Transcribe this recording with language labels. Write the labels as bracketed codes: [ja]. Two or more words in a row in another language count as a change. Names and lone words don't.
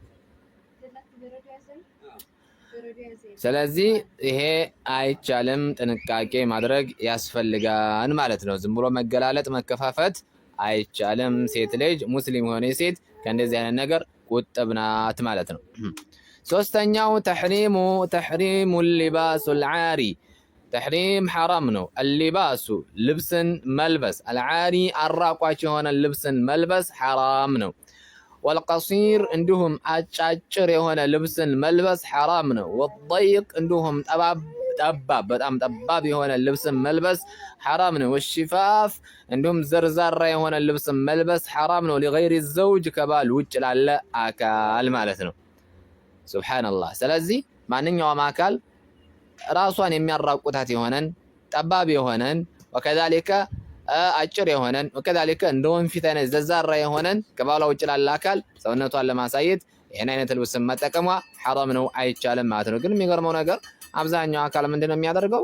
[am] ስለዚህ ይሄ አይቻልም፣ ጥንቃቄ ማድረግ ያስፈልጋል ማለት ነው። ዝም ብሎ መገላለጥ መከፋፈት አይቻልም። ሴት ልጅ ሙስሊም ሆነ ሴት ከእንደዚህ አይነት ነገር ቁጥብ ናት ማለት ነው። ሶስተኛው [ar] تحريم لباس العاري [am] ተሕሪም ሐራም ነው። አልሊባሱ ልብስን መልበስ፣ አልዓሪ አራቋች የሆነ ልብስን መልበስ ሐራም ነው። [ar] والقصير عندهم [am] አጫጭር የሆነ ልብስን መልበስ ሐራም ነው። [ar] والضيق عندهم [am] ጠባብ በጣም ጠባብ የሆነ ልብስን መልበስ ሐራም ነው። [ar] والشفاف عندهم [am] ዘርዛራ የሆነ ልብስን መልበስ ሐራም ነው። [ar] لغير الزوج [am] ከባል ውጭ ላለ አካል ማለት ነው። ሱብሃንአላህ። ስለዚህ ማንኛውም አካል ራሷን የሚያራቁታት የሆነን ጠባብ የሆነን ወከዛሊከ አጭር የሆነን ወከዛሊከ እንደ ወንፊት አይነት ዘዛራ የሆነን ከባሏ ውጭ ላለ አካል ሰውነቷን ለማሳየት ይሄን አይነት ልብስ መጠቀሟ ሐራም ነው፣ አይቻልም ማለት ነው። ግን የሚገርመው ነገር አብዛኛው አካል ምንድነው የሚያደርገው?